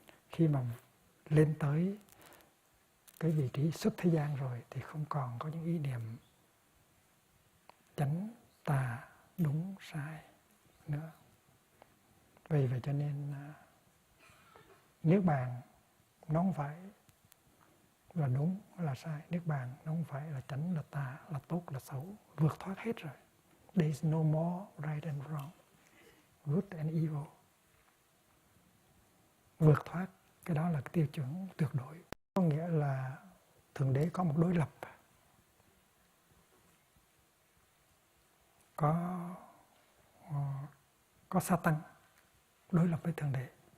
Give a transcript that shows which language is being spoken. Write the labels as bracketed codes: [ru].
[vi] Khi mà lên tới cái vị trí xuất thế gian rồi thì không còn có những ý niệm chánh, tà, đúng, sai nữa. Vì vậy cho nên Niết Bàn nó không phải là đúng là sai. Niết Bàn nó không phải là chánh là tà, là tốt là xấu. Vượt thoát hết rồi. [en] There is no more right and wrong, good and evil. [vi] Vượt thoát, cái đó là cái tiêu chuẩn tuyệt đối. Có nghĩa là Thượng Đế có một đối lập. Có Satan đối lập với Thượng Đế.